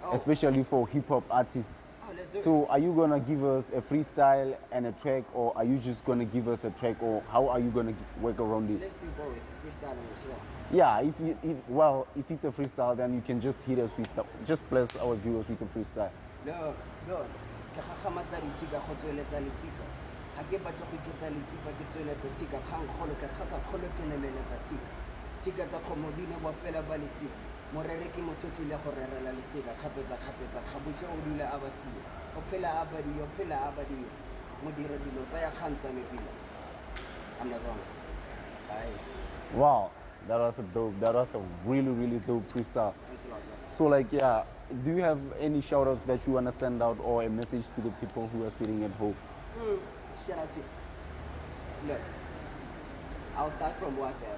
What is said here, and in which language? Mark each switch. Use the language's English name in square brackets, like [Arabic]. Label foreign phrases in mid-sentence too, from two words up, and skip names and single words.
[English] especially for hip hop artists. Oh let's do it. So are you gonna give us a freestyle and a track, or are you just gonna give us a track, or how are you gonna work around it? Let's do both, freestyle and slow. Yeah, if it's a freestyle, then you can just hit us with just bless our viewers with a freestyle. Look, [Tswana] ke gagamatsa ditsika go tsweletsa letsika ga ke batla go iketsa letsika ke tsweletsa tsika kgang kgolo ke kgaka kgolo ke nemeletsa tsika tsa kgomodine bo fela ba lesika morere ke motho tlile go rerela lesika kgapetsa ga botle o dula a basia o phela a badia mo dire dilo tsa ya gantsa mepila I'm Nazonke. [English] Wow, that was a really, really dope freestyle. Thanks a lot, bro. So like, yeah, do you have any shout outs that you want to send out, or a message to the people who are sitting at home? Shout out to you. Look, I'll start from WhatsApp.